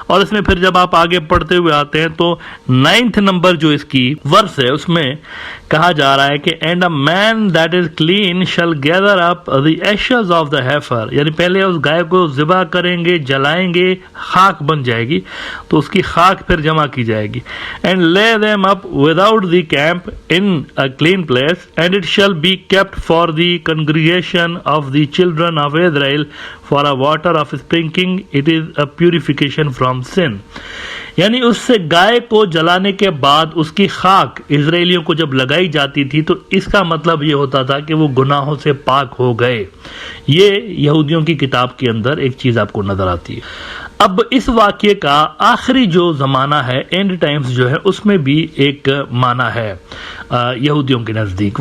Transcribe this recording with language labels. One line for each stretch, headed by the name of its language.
Urdu: اور اس میں پھر جب آپ آگے پڑھتے ہوئے آتے ہیں تو 9th نمبر جو اس کی ورس ہے اس میں کہا جا رہا ہے کہ
English: and a man that is clean shall gather up the ashes of the heifer,
Urdu: یعنی پہلے اس گائے کو ذبح کریں گے، جلائیں گے، خاک بن جائے گی تو اس کی خاک پھر جمع کی جائے گی.
English: And lay them up without the camp in a clean place, and it shall be kept for the congregation of the children of Israel for a water of sprinkling, it is a purification from sin.
Urdu: یعنی اس سے گائے کو جلانے کے بعد اس کی خاک اسرائیلیوں کو جب لگائی جاتی تھی تو اس کا مطلب یہ ہوتا تھا کہ وہ گناہوں سے پاک ہو گئے. یہ یہودیوں کی کتاب کے اندر ایک چیز آپ کو نظر آتی ہے. اب اس واقعے کا آخری جو زمانہ ہے، اینڈ ٹائمز جو ہے، اس میں بھی ایک معنی ہے یہودیوں کے نزدیک.